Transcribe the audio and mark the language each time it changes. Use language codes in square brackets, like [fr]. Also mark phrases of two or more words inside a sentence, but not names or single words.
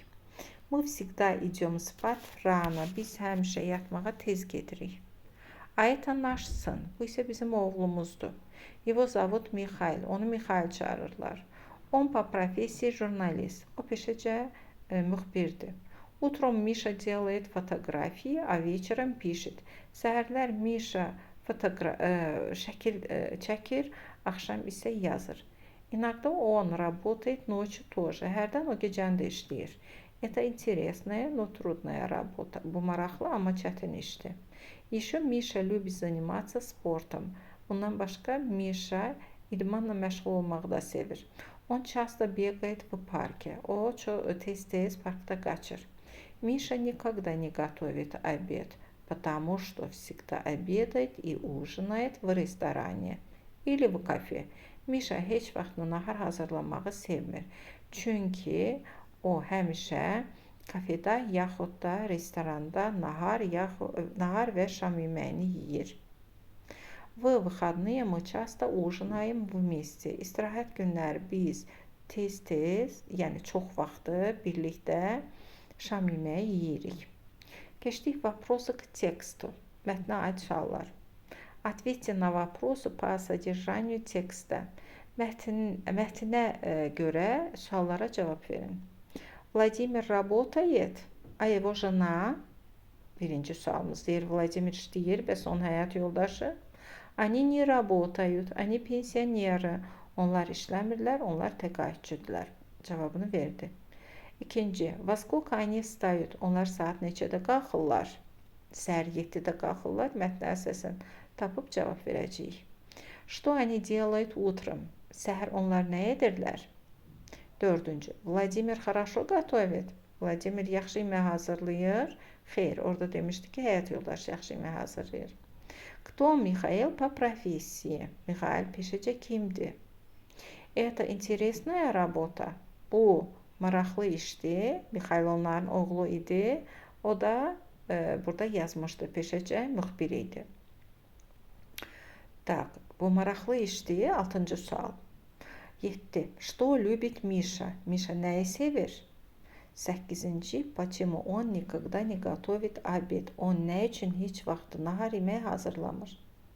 [ru] Мы всегда идем спать рано. [az] Biz həmişə yatmağa tez gedirik. [ru] А это наш сын. [az] Bu isə bizim oğlumuzdur. [ru] Его зовут Михаил. [az] Onu Mixail çağırırlar. [ru] Он по профессии журналист. [az] O peşəcə müxbirdir. [ru] Утром Миша делает фотографии, а вечером пишет. [az] Səhərlər Mişa şəkil çəkir, axşam isə yazır. [ru] Иногда он работает ночью тоже. [az] Hərdən o gecəni də işləyir. [ru] Это интересная, но трудная работа. [az] Bu maraqlı, amma çətin işdir. [ru] Еще Миша любит заниматься спортом. [az] Bundan başqa Mişa idmanla məşğul olmağı da sevir. [ru] Он часто бегает в парке. [az] O tez-tez parkda qaçır. [ru] Миша никогда не готовит обед, потому что всегда обедает и ужинает в ресторане или в кафе. [az] Mişa heç vaxt nahar hazırlamağı sevmir. Çünki o həmişə kafedə yaxud da restoranda nahar və şam yeməyini yeyir. [ru] В выходные мы часто ужинаем вместе. [az] İstirahət günləri biz tez-tez, yəni çox vaxtı birlikdə şam yeməyi yeyirik. [ru] Keçdik vопросы к тексту. [az] Mətnə aid suallar. [ru] Ответьте на вопросы по содержанию текста. [az] Mətnə görə suallara cavab verin. [ru] Vladimir работает, а его жена, [az] birinci sualımız deyir, Vladimir işləyir, bəs onun həyat yoldaşı. [ru] Они не работают, они пенсионеры. [az] Onlar işləmirlər, onlar təqaüdçüdürlər. Cavabını verdi. İkinci, [ru] во сколько они встают? [az] Onlar saat neçədə qalxırlar? Səhər 7-də qalxırlar. Mətnə əsasən tapıb cavab verəcəyik. [ru] Что они делают утром? [az] Səhər onlar nə edirlər? [ru] Dördüncü. Vladimir хорошо готовит. [az] Vladimir yaxşı yemək hazırlayır. Xeyr, orada demişdi ki, həyat yoldaşı yaxşı yemək hazırlayır. [ru] Кто Михаил по профессии? [az] Михаил peşəcə kimdir? [ru] Это интересная работа. [az] Bu maraqlı işdir. Mixail onların oğlu idi. O da burada yazmışdı. Peşəcə müxbir idi. Так, bu maraqlı işdir. 6-cı sual. 7. [ru] Что любит Миша? Миша [az] nəyi sevir? [ru] 8. Почему он никогда не готовит обед? [az] O nə üçün heç vaxt nahar yeməyi hazırlamır?